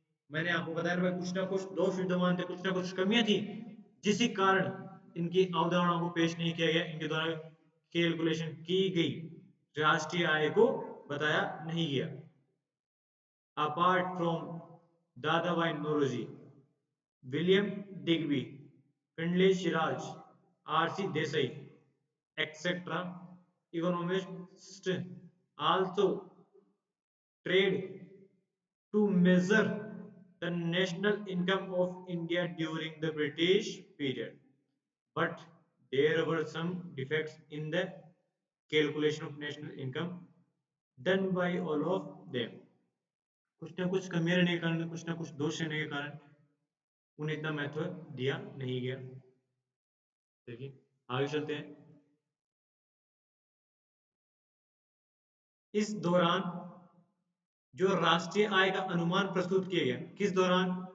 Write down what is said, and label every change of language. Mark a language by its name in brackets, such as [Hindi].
[Hindi] मैंने आपको बताया ना, कुछ ना कुछ दोष विद्यमान थे, कुछ ना कुछ कमियां थी, जिसी कारण इनकी अवधारणाओं को पेश नहीं किया गया, इनके द्वारा कैलकुलेशन की गई राष्ट्रीय आय को बताया नहीं गया। [English] Apart from Dadabhai Naoroji, William Digby, Findlay Shirras, RC Desai, etc. economists also tried to measure the national income of India during the British period, but there were some defects in the calculation of national income done by all of them. [Hindi] कुछ ना कुछ कमियां रहने के कारण, कुछ ना कुछ दोष रहने के कारण उन्हें इतना महत्व दिया नहीं गया। देखिए, आगे चलते हैं। इस दौरान जो राष्ट्रीय आय का अनुमान प्रस्तुत किया गया, किस दौरान?